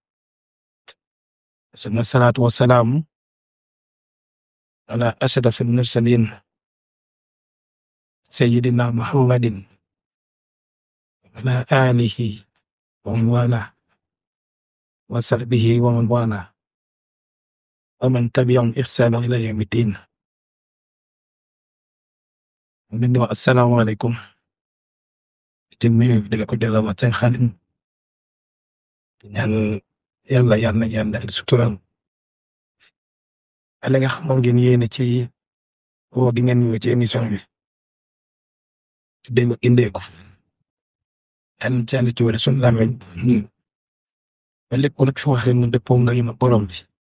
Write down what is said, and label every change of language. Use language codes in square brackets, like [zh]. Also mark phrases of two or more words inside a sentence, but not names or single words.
[ar] ثم الصلاة والسلام على أشرف المرسلين سيدنا محمد وعلى آله ومن والاه وصحبه ومن والاه ومن تبعهم إحسان إلى يوم الدين. السلام عليكم. [wo] di la ko delloowaat seen xaalim ñaan yàlla suturam ala nga xam moom ngeen yéene ci woo di ngeen ñëw ci émission bi tuddee ko Gindeeku tan ci ànd ci wala sunu làmmiñ ba lépp lu fi wax rek mu dëppoo nga yima borom bi